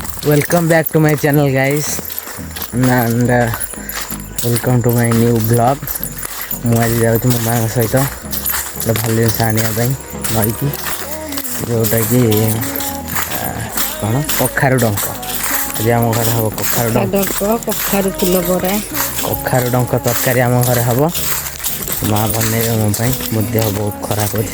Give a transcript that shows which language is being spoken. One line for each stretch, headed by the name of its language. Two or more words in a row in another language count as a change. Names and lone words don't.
English: Welcome back to my channel guys and welcome to my new vlog.
Odia: ମୁଁ ଆଜି ଯାଉଛି ମୋ ମାଙ୍କ ସହିତ ଗୋଟେ ଭଲ ଜିନିଷ ଆଣିବା ପାଇଁ ନଈକି, ଯେଉଁଟାକି କ'ଣ କଖାରୁ ଡଙ୍କ। ଆଜି ଆମ ଘରେ ହେବ କଖାରୁ ଡଙ୍କ, କଖାରୁ ଫୁଲ ବରା, କଖାରୁ ଡଙ୍କ ତରକାରୀ ଆମ ଘରେ ହେବ। ମା ବନେଇବେ ମୋ ପାଇଁ, ମୋ ଦେହ ବହୁତ ଖରାପ ଅଛି।